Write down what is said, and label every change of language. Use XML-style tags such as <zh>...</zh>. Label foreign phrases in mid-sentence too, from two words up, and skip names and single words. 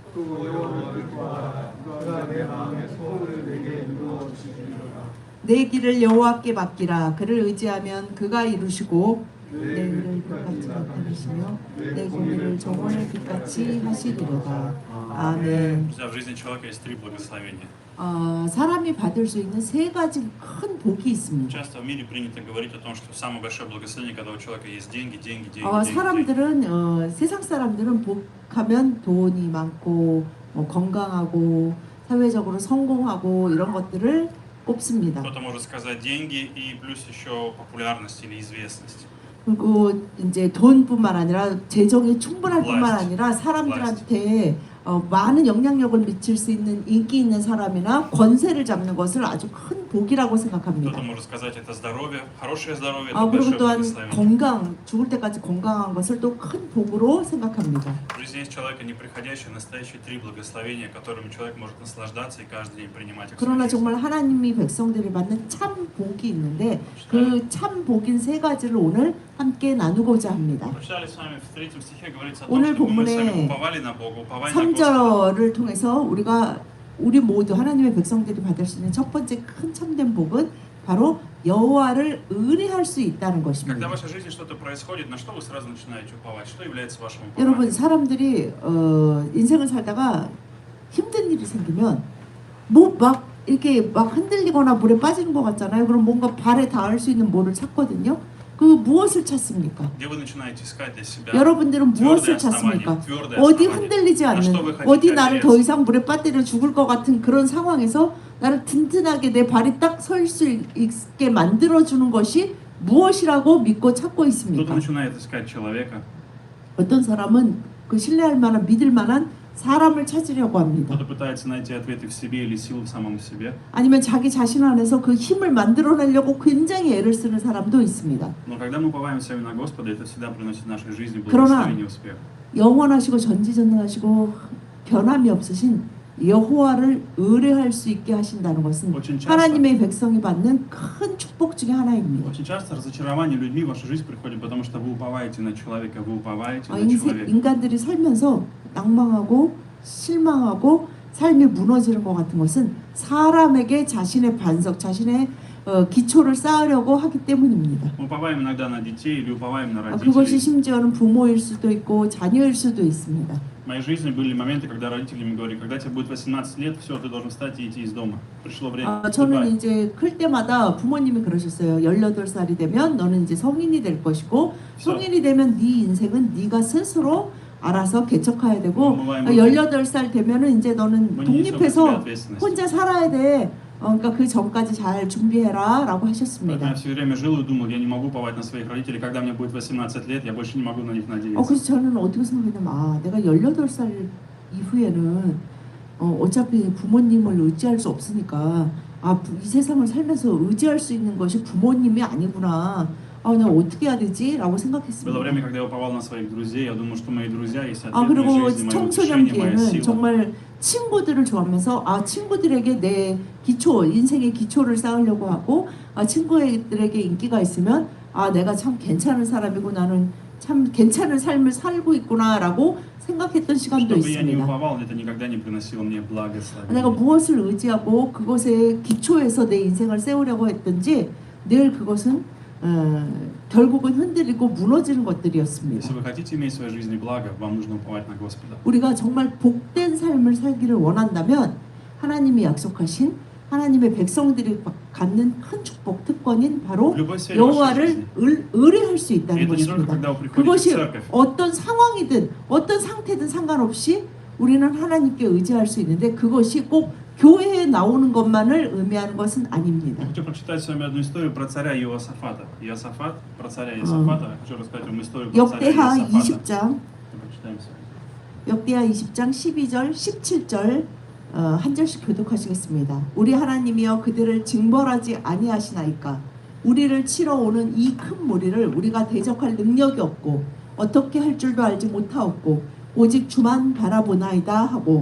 <ko>내 길을 여호와께 맡기라. 그를 의지하면 그가 이루시고 내 일을 빛같이 나타내시며 내 공의를 정원의 빛같이 하시리로다. 아멘.</ko> <ru>Друзья, в жизни человека есть три благословения.</ru> <ko>사람이 받을 수 있는 세 가지 큰 복이 있습니다.</ko> <ru>Часто в мире принято говорить о том, что самое большое благословение, когда у человека есть деньги, деньги, деньги, деньги.</ru> <ko>사람들은 세상 사람들은 복하면 돈이 많고 건강하고 사회적으로 성공하고 이런 것들을 꼽습니다.</ko> <ru>Кто-то может сказать деньги и плюс еще популярность или известность.</ru> <ko>그리고 이제 돈뿐만 아니라 재정이 충분할 뿐만 아니라 사람들한테 많은 영향력을 미칠 수 있는 인기 있는 사람이나 권세를 잡는 것을 아주 큰 복이라고 생각합니다.</ko> <ru>Кто-то может сказать это здоровье, хорошее здоровье, это</ru> <ko>그리고</ko> <ru>большое</ru> <ko>또한</ko> <ru>благословение.</ru> <ko>건강, 죽을 때까지 건강한 것을 또 큰 복으로 생각합니다.</ko> <ru>В жизни есть человека неприходящие, настоящие три благословения, которыми человек может наслаждаться и каждый день принимать их в</ru> <ko>그러나</ko> <ru>свою жизнь.</ru> <ko>정말 하나님이 백성들이 받는 참 복이 있는데 그 참 복인 세 가지를 오늘 함께 나누고자 합니다.</ko> <ru>Прочитали с вами в 3 стихе говорится о том,</ru> <ko>오늘</ko> <ru>чтобы мы сами</ru> <ko>본문에</ko> <ru>уповали на Бога, уповали на Господа.</ru> <ko>3절을 통해서 우리 모두 하나님의 백성들이 받을 수 있는 첫 번째 큰 참된 복은 바로 여호와를 의뢰할 수 있다는</ko> <ru>Когда в</ru> <ko>것입니다.</ko> <ru>вашей жизни что-то происходит, на что вы сразу начинаете уповать? Что является вашим</ru> <ko>여러분,</ko> <ru>упованием?</ru> <ko>사람들이 인생을 살다가 힘든 일이 생기면 뭐 막 이렇게 막 흔들리거나 물에 빠지는 것 같잖아요. 그럼 뭔가 발에 닿을 수 있는 뭐를 찾거든요. 그 무엇을 찾습니까?</ko> <ru>Где вы начинаете искать для себя</ru> <ko>여러분들은 무엇을</ko> <ru>твердое основание,</ru> <ko>찾습니까?</ko> <ru>твердое</ru> <ko>어디</ko> <ru>основание?</ru> <ko>흔들리지</ko> <ru>На что</ru> <ko>않는,</ko> <ru>вы хотите</ru> <ko>어디 나를 더</ko> <ru>опереться?</ru> <ko>이상 물에 빠뜨려 죽을 것 같은 그런 상황에서 나를 든든하게 내 발이 딱 설 수 있게 만들어주는 것이 무엇이라고 믿고 찾고</ko> <ru>Кто-то</ru> <ko>있습니까?</ko> <ru>начинает искать человека,</ru> <ko>어떤 사람은 그 신뢰할 만한, 믿을 만한 사람을 찾으려고 합니다.</ko> <ru>кто-то пытается найти ответы в себе или силу в самом себе.</ru> <ko>아니면 자기 자신 안에서 그 힘을 만들어내려고 굉장히 애를 쓰는 사람도 있습니다.</ko> <ru>Но когда мы уповаем сами на Господа, это всегда приносит в нашей жизни</ru> <ko>그러나</ko> <ru>благословение и успех.</ru> <ko>영원하시고 전지전능하시고 변함이 없으신 여호와를 의뢰할 수 있게 하신다는 것은</ko> <ru>Очень часто,</ru> <ko>하나님의 백성이 받는 큰 축복 중에 하나입니다.</ko> <ru>очень часто разочарование людьми в вашу жизнь приходит, потому что вы уповаете на человека, вы уповаете на человека.</ru> <ko>인간들이 살면서 낭망하고 실망하고 삶이 무너지는 것 같은 것은 사람에게 자신의 반석, 자신의 기초를 쌓으려고 하기 때문입니다.</ko> <ru>Мы уповаем иногда на детей или уповаем на</ru> <ko>그것이</ko> <ru>родителей.</ru> <ko>심지어는 부모일 수도 있고 자녀일 수도 있습니다.</ko> <ru>В моей жизни были моменты, когда родители мне говорили, когда тебе будет 18 лет, все, ты должен встать и идти из дома. Пришло время.</ru> <ko>저는</ko> <ru>Вступай.</ru> <ko>이제 클 때마다 부모님이 그러셨어요. 18살이 되면 너는 이제 성인이 될 것이고 성인이 되면 네 인생은 네가 스스로 알아서 개척해야 되고 18살 되면은 이제 너는 독립해서 혼자 살아야 돼. 그러니까 그 전까지 잘 준비해라라고</ko> <ru>Я</ru> <ko>하셨습니다.</ko> <ru>все время жил и думал, я не могу уповать на своих родителей, когда мне будет 18 лет, я больше не могу на них надеяться.</ru> <ko>그래서 저는 어떻게 생각했냐면 내가 18살 이후에는 어차피 부모님을 의지할 수 없으니까 이 세상을 살면서 의지할 수 있는 것이 부모님이 아니구나. 내가 어떻게 해야 되지? 라고</ko> <ru>Было</ru> <ko>생각했습니다.</ko> <ru>время, когда я уповал на своих друзей, я думал, что мои друзья есть ответ</ru> <ko>그리고</ko> <ru>моей жизни, мое утешение, моя</ru> <ko>청소년기에는</ko> <ru>сила.</ru> <ko>정말 친구들을 좋아하면서 친구들에게 내 기초, 인생의 기초를 쌓으려고 하고 친구들에게 인기가 있으면 내가 참 괜찮은 사람이고 나는 참 괜찮은 삶을 살고 있구나라고 생각했던 시간도</ko> <ru>Чтобы я не</ru> <ko>있습니다.</ko> <ru>уповал, это никогда не приносило мне</ru> <ko>내가</ko> <ru>благословения.</ru> <ko>무엇을 의지하고 그것에 기초해서 내 인생을 세우려고 했든지 늘 그것은 결국은 흔들리고 무너지는 것들이었습니다.</ko> <ru>Если вы хотите иметь в своей жизни благо, вам нужно уповать на Господа.</ru> <ko>우리가 정말 복된 삶을 살기를 원한다면 하나님이 약속하신 하나님의 백성들이 갖는 큰 축복 특권인 바로</ko> <ru>В любой сфере вашей</ru> <ko>여호와를</ko> <ru>жизни.</ru> <ko>의뢰할 수</ko> <ru>И</ru> <ko>있다는</ko> <ru>это не только</ru> <ko>것입니다.</ko> <ru>когда вы приходите в</ru> <ko>그것이</ko> <ru>церковь.</ru> <ko>어떤 상황이든 어떤 상태든 상관없이 우리는 하나님께 의지할 수 있는데 그것이 꼭 교회에 나오는 것만을 의미하는 것은 아닙니다.</ko> <ru>Я хочу прочитать с вами одну историю про царя Иосафата. Иосафат, про царя Иосафата. Я хочу рассказать вам историю про царя</ru> <ko>역대하</ko> <ru>Иосафата.</ru> <ko>20장</ko> <ru>Прочитаем с вами.</ru> <ko>역대하 20장 12절 17절 한 절씩 교독하시겠습니다. 우리 하나님이여 그들을 징벌하지 아니하시나이까 우리를 치러 오는 이 큰 무리를 우리가 대적할 능력이 없고 어떻게 할 줄도 알지 못하옵고 오직 주만 바라보나이다 하고</ko>